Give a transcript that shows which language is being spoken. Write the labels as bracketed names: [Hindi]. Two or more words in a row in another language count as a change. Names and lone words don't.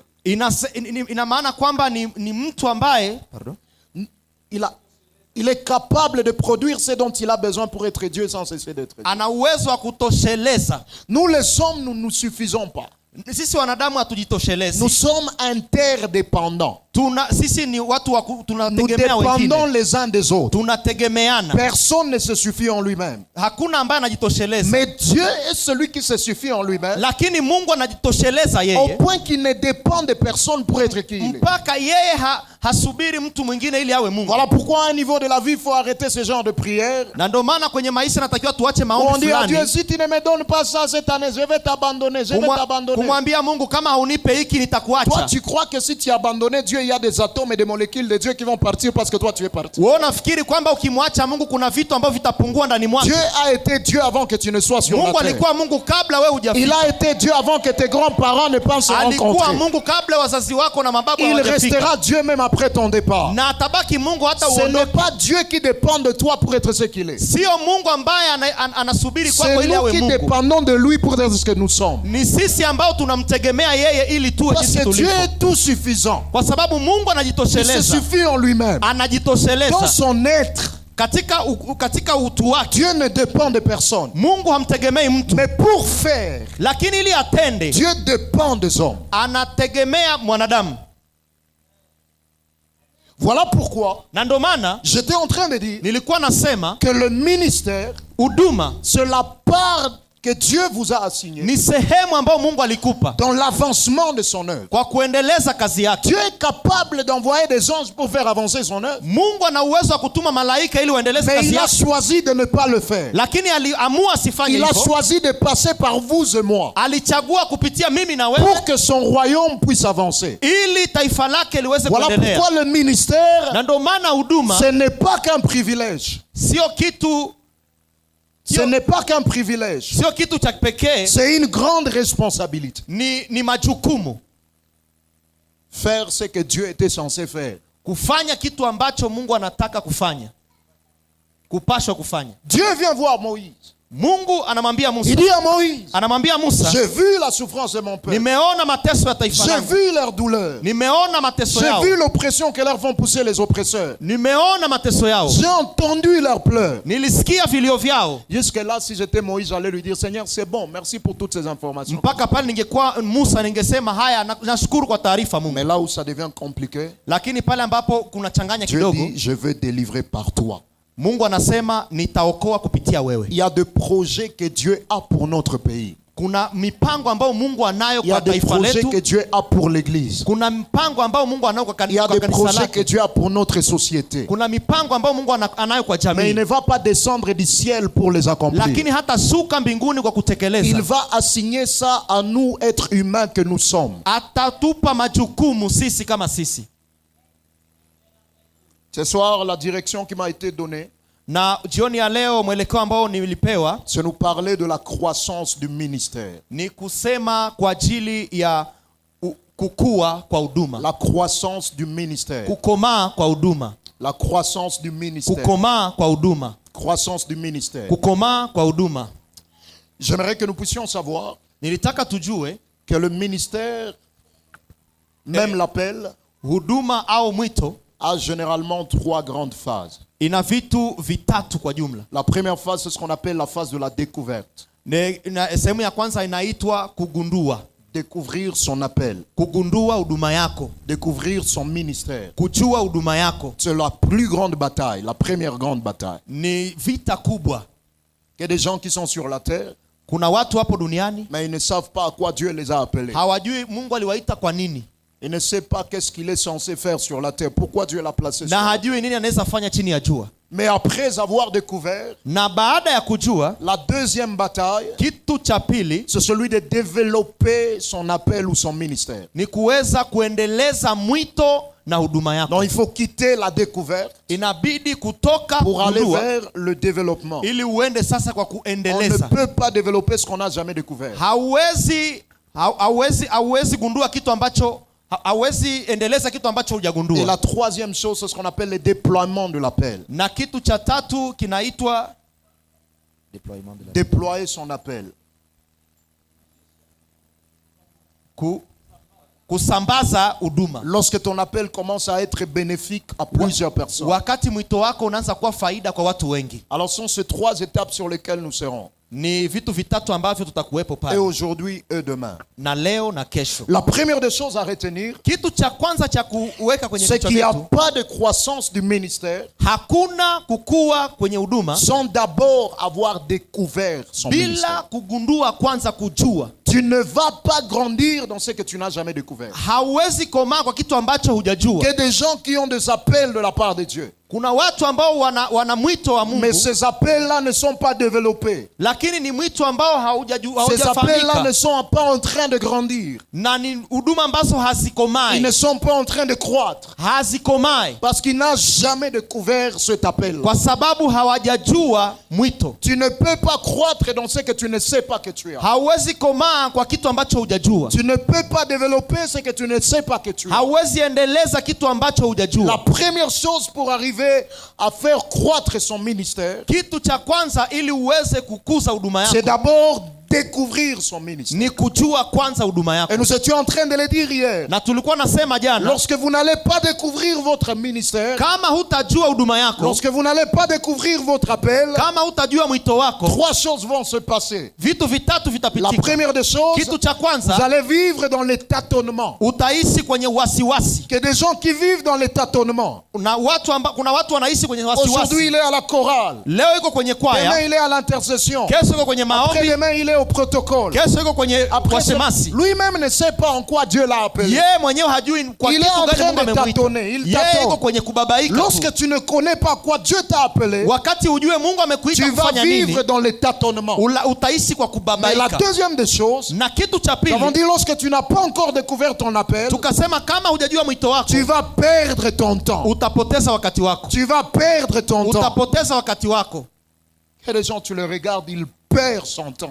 [French] Il est capable de produire ce dont il a besoin pour être Dieu sans cesser d'être Dieu. Nous les hommes, nous ne nous suffisons pas. Nous sommes interdépendants. [Swahili] Sisi ni watu wa [French] Nous [Swahili] tunategemea [French] dépendons [Swahili] wengine. [French] les uns des autres. [Swahili] Tunategemeana. [French] Personne ne se suffit en lui-même. [Swahili] Hakuna ambaye anajitosheleza. [French] Mais Dieu est celui qui se suffit en lui-même, [Swahili] Lakini Mungu anajitosheleza [French] au [Swahili] yeye. [French] point qu'il ne dépend de personne pour être qui il est. [Swahili] Mpaka yeye hasubiri mtu mwingine ili awe Mungu. [French] Voilà pourquoi à un niveau de la vie, il faut arrêter ce genre de prière. [Swahili] Na ndio maana kwenye maisha natakiwa tuache [French] On [Swahili] maombi [French] dit à Dieu, [Swahili] fulani. [French] si tu ne me donnes pas ça cette année, je vais t'abandonner, je vais t'abandonner. [Swahili] Kumwambia Mungu kama haunipe hiki [French] Toi, [Swahili] nitakuacha. [French] tu crois que si tu as abandonné Dieu, il y a des atomes et des molécules de Dieu qui vont partir parce que toi, tu es parti. [Swahili] Wewe unafikiri kwamba ukimwacha Mungu kuna vitu ambavyo vitapungua ndani mwako? [French] Dieu a été Dieu avant que tu ne sois sur la [Swahili] Mungu [French] terre. [Swahili] alikuwa Mungu kabla wewe [French] Il [Swahili] hujafika. [French] a été Dieu avant que tes grands-parents ne pensent se [Swahili] Alikuwa [French] rencontrer. [Swahili] Mungu kabla wazazi wako na mababu [French] Il [Swahili] hawajafika. [French] restera Dieu même après ton départ. [Swahili] Na atabaki Mungu hata [French] Ce n'est [Swahili] uondoke. [French] pas Dieu qui dépend de toi pour être ce qu'il est. [Swahili] Sio Mungu ambaye anasubiri kwako [French] C'est [Swahili] ili awe [French] nous qui [Swahili] Mungu. [French] dépendons de lui pour être ce que nous sommes. [Swahili] Ni sisi ambao tunamtegemea yeye ili tuwe [French] Parce [Swahili] jinsi [French] que Dieu [Swahili] tulivyo. [French] est tout suffisant. [Swahili] Kwa sababu Mungu [French] Il se [Swahili] anajitosheleza. [French] suffit en lui-même. Dans [Swahili] Anajitosheleza [French] son être, [Swahili] katika utu wake. [French] Dieu ne dépend de personne. [Swahili] Mungu hamtegemei mtu. [French] Mais pour faire, [Swahili] Lakini ili atende [French] Dieu dépend des hommes. [Swahili] anategemea mwanadamu. [French] Voilà pourquoi [Swahili] Na ndio maana [French] j'étais en train de dire [Swahili] nilikuwa nasema [French] que le ministère, [Swahili] huduma [French] c'est la part que Dieu vous a assignée [Swahili] ni sehemu ambayo Mungu alikupa [French] dans l'avancement de son œuvre. [Swahili] kwa kuendeleza kazi yake. [French] Dieu est capable d'envoyer des anges pour faire avancer son œuvre. [Swahili] Mungu ana uwezo wa kutuma malaika ili waendeleze [French] Mais [Swahili] kazi [French] il a [Swahili] yake. [French] choisi de ne pas le faire. [Swahili] Lakini aliamua asifanye [French] Il a [Swahili] hivyo. [French] choisi de passer par vous et moi [Swahili] Alichagua kupitia mimi na wewe [French] pour que son royaume puisse avancer. [Swahili] ili taifa lake liweze [French] Voilà [Swahili] kuendelea. [French] pourquoi le ministère, [Swahili] Na ndio maana huduma [French] ce n'est pas qu'un privilège. [Swahili] sio kitu [French] Ce n'est pas qu'un privilège. [Swahili] sio kitu cha pekee, [French] C'est une grande responsabilité. [Swahili] ni majukumu. [French] Faire ce que Dieu était censé faire. [Swahili] Kufanya kitu ambacho Mungu anataka kufanya. Kupashwa kufanya. [French] Dieu vient voir Moïse. [Swahili] Mungu anamwambia Musa. [French] Il dit à Moïse, [Swahili] Anamwambia Musa, [French] j'ai vu la souffrance de mon peuple. [Swahili] nimeona mateso ya taifa [French] J'ai [Swahili] langu. [French] vu leur douleur. [Swahili] Nimeona mateso [French] J'ai [Swahili] yao. [French] vu l'oppression que leur font pousser les oppresseurs. [Swahili] Nimeona mateso yao. [French] J'ai entendu leurs pleurs. [Swahili] Nilisikia vilio vyao. [French] Jusque-là, si j'étais Moïse, j'allais lui dire, Seigneur, c'est bon, merci pour toutes ces informations. [Swahili] Mpaka pale ningekuwa Musa ningesema haya nashukuru kwa taarifa Mungu. [French] Mais là où ça devient compliqué, [Swahili] Lakini pale ambapo kuna changanya [French] Dieu [Swahili] kidogo, [French] dit, je veux délivrer par toi. [Swahili] Mungu anasema nitaokoa kupitia wewe. [French] Il y a des projets que Dieu a pour notre pays. [Swahili] Kuna mipango ambayo Mungu anayo [French] Il y a [Swahili] kwa [French] des [Swahili] taifa [French] projets [Swahili] letu. [French] que Dieu a pour l'église. [Swahili] Kuna mipango ambayo Mungu anayo kwa [French] Il y a [Swahili] kwa [French] des [Swahili] kanisa [French] projets que [Swahili] lake. [French] Dieu a pour notre société. [Swahili] Kuna mipango ambayo Mungu anayo kwa [French] Mais il [Swahili] jamii. [French] ne va pas descendre du ciel pour les accomplir. [Swahili] Lakini hata suka mbinguni kwa [French] Il [Swahili] kutekeleza. [French] va assigner ça à nous, êtres humains que nous sommes. [Swahili] Atatupa majukumu sisi kama sisi. [French] Ce soir, la direction qui m'a été donnée, [Swahili] Na jioni ya leo mwelekeo ambao nilipewa [French] c'est nous parler de la croissance du ministère. [Swahili] ni kusema kwa ajili ya kukua kwa huduma. [French] La croissance du ministère. [Swahili] Kukomaa kwa huduma. [French] La croissance du ministère. [Swahili] Kukomaa kwa huduma. [French] Croissance du ministère. [Swahili] Kukomaa kwa huduma. [French] J'aimerais que nous puissions savoir [Swahili] Nilitaka tujue [French] que le ministère, même l'appel, [Swahili] huduma au mwito [French] a généralement 3 grandes phases. [Swahili] ina vitu vitatu kwa jumla. [French] La première phase, c'est ce qu'on appelle la phase de la découverte. [Swahili] Sehemu ya kwanza inaitwa kugundua. [French] Découvrir son appel. [Swahili] Kugundua huduma yako. [French] Découvrir son ministère. [Swahili] Kujua huduma yako. [French] C'est la plus grande bataille, la première grande bataille. [Swahili] Ni vita kubwa. [French] Il y a des gens qui sont sur la terre, [Swahili] Kuna watu hapo duniani [French] mais ils ne savent pas à quoi Dieu les a appelés. [Swahili] hawajui Mungu aliwaita kwa nini. [French] Ils ne savent pas qu'est-ce qu'il est censé faire sur la terre, pourquoi Dieu l'a placé sur [Swahili] Na [French] la terre. [Swahili] hajui nini anaweza fanya chini ya jua. [French] Mais après avoir découvert, [Swahili] Na baada ya kujua, [French] la deuxième bataille, [Swahili] kitu cha pili [French] c'est celui de développer son appel ou son ministère. [Swahili] ni kuweza kuendeleza mwito na huduma yako. [French] Donc il faut quitter la découverte [Swahili] Inabidi kutoka [French] pour aller [Swahili] kujua [French] vers le développement. [Swahili] ili uende sasa kwa [French] On ne [Swahili] kuendeleza. [French] peut pas développer ce qu'on n'a jamais découvert. [Swahili] Hauwezi gundua kitu ambacho hauwezi endeleza kitu ambacho [French] Et [Swahili] hujagundua. [French] la troisième chose, c'est ce qu'on appelle le déploiement de l'appel. [Swahili] Na kitu cha tatu kinaitwa [French] Déployer son appel. [Swahili] kusambaza huduma. [French] Lorsque ton appel commence à être bénéfique à plusieurs personnes. [Swahili] Wakati mwito wako unaanza kuwa faida kwa watu wengi. [French] Alors ce sont ces 3 étapes sur lesquelles nous serons. [Swahili] Ni vitu vitatu ambavyo tutakuwepo [French] et [Swahili] pale, [French] aujourd'hui et demain. [Swahili] na leo na kesho. [French] La première des choses à retenir, [Swahili] Kitu cha kwanza cha kuweka kwenye [French] c'est [Swahili] vichwa [French] qu'il n'y a [Swahili] vyetu, [French] pas de croissance du ministère [Swahili] hakuna kukua kwenye huduma [French] sans d'abord avoir découvert son [Swahili] bila [French] ministère. [Swahili] kugundua kwanza kujua. [French] Tu ne vas pas grandir dans ce que tu n'as jamais découvert. [Swahili] Hauwezi komaa kwa kitu ambacho hujajua. [French] Que des gens qui ont des appels de la part de Dieu, [Swahili] Kuna watu ambao wana mwito wa Mungu, [French] mais ces appels-là ne sont pas développés. [Swahili] lakini ni mwito ambao [French] Ces appels-là ne [Swahili] haujafahamika, [French] sont pas en train de grandir. [Swahili] na ni huduma ambazo [French] Ils [Swahili] hazikomai, [French] ne sont pas en train de croître. [Swahili] hazikomai [French] Parce qu'il n'a jamais découvert cet appel. [Swahili] kwa sababu hawajajua mwito. [French] Tu ne peux pas croître dans ce que tu ne sais pas que tu as. [Swahili] Hauwezi komaa kwa kitu ambacho hujajua. [French] Tu ne peux pas développer ce que tu ne sais pas que tu as. [Swahili] Hauwezi endeleza kitu ambacho [French] La [Swahili] hujajua. [French] première chose pour arriver à faire croître son ministère, [Swahili] Kitu cha kwanza ili uweze kukuza huduma [French] c'est [Swahili] yako [French] d'abord découvrir son ministère. [Swahili] ni kujua kwanza huduma yako. [French] Et nous étions en train de le dire hier. [Swahili] Na tulikuwa nasema jana, [French] Lorsque vous n'allez pas découvrir votre ministère, [Swahili] kama hutajua huduma yako, [French] lorsque vous n'allez pas découvrir votre appel, [Swahili] kama hutajua mwito wako, [French] trois choses vont se passer. [Swahili] vitu vitatu [French] La [Swahili] vitapitika. [French] première des choses, [Swahili] Kitu cha [French] vous [Swahili] kwanza, [French] allez vivre dans les tâtonnements. [Swahili] utaishi kwenye wasiwasi. [French] Que des gens qui vivent dans les tâtonnements. [Swahili] Kuna watu wanaishi kwenye [French] Aujourd'hui, [Swahili] wasiwasi. [French] il est à la chorale. [Swahili] Leo iko kwenye [French] Demain, [Swahili] kwaya, [French] il est à l'intercession. [Swahili] kesho iko kwenye maombi, [French] Après-demain, il est au protocole. [Swahili] kesho iko kwenye [French] Après, [Swahili] washemasi. [French] lui-même ne sait pas en quoi Dieu l'a appelé. [Swahili] Yeye mwenyewe hajui kwa [French] Il est [Swahili] kitu [French] en [Swahili] gani [French] train [Swahili] Mungu [French] de [Swahili] amemwita. [French] tâtonner. Il [Swahili] Yeye iko [French] tâtonne. [Swahili] kwenye kubabaika tu. [French] Lorsque tu ne connais pas quoi Dieu t'a appelé, [Swahili] Wakati ujue Mungu amekuita [French] tu vas [Swahili] kufanya nini, [French] vivre dans les tâtonnements. [Swahili] utaishi kwa [French] Mais la [Swahili] kubabaika. [French] deuxième des choses, [Swahili] Na kitu cha [French] nous avons [Swahili] pili, [French] dit lorsque tu n'as pas encore découvert ton appel, [Swahili] tukasema kama hujajua mwito wako, [French] tu vas perdre ton temps. [Swahili] utapoteza wakati wako. [French] Tu vas perdre ton temps. [Swahili] Utapoteza wakati wako. [French] Et les gens, tu les regardes, ils perdent son temps.